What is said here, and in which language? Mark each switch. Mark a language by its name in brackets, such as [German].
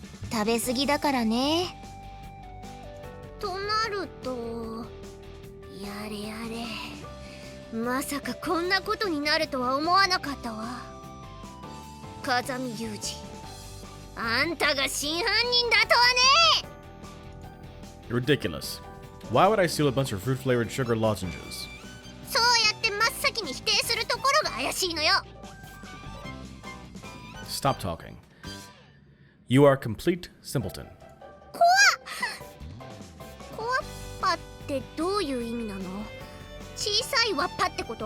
[Japanese] 食べ過ぎだからね。となると、やれやれ、まさかこんなことになるとは思わなかったわ。風見雄二、あんたが真犯人だとはね。 [English] Ridiculous. Why would I steal a bunch of fruit-flavored sugar lozenges? [Japanese] そうやって真っ先に否定するところが怪しいのよ。 [English] Stop talking. You are a complete simpleton. [Japanese] コアッパってどういう意味なの？小さいワッパってこと？